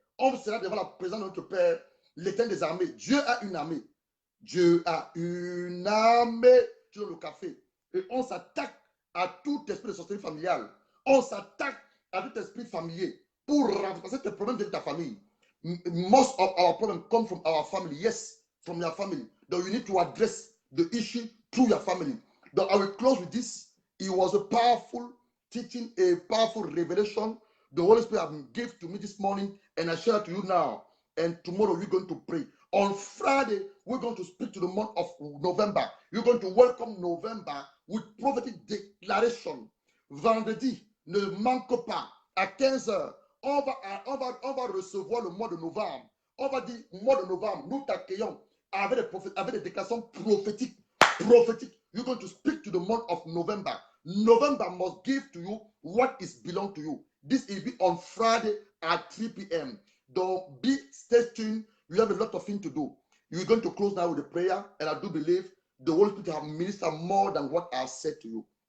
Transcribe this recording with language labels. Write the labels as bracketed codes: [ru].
[fr] On sera devant la présence de notre Père, l'Éternel des armées. Dieu a une armée. Dieu a une armée. Tu donnes le café. Et on s'attaque à tout esprit de sorcellerie familiale. On s'attaque à tout esprit familier pour remplacer tes problèmes de ta famille. [en] Most of our problems come from our family. Yes, from your family. Though you need to address the issue through your family. Though I will close with this. It was a powerful teaching, a powerful revelation the Holy Spirit gave to me this morning, and I share it to you now. And tomorrow we're going to pray. On Friday, we're going to speak to the month of November. You're going to welcome November with prophetic declaration. [fr] Vendredi, ne manque pas, à 15h, on va recevoir le mois de novembre. On va dire, mois de novembre, nous t'accueillons avec des déclarations prophétiques. [en] You're going to speak to the month of November. November must give to you what is belong to you. This will be on Friday at 3 p.m. Don't be stay tuned. You have a lot of things to do. You're going to close now with a prayer, and I do believe the Holy Spirit have ministered more than what I said to you.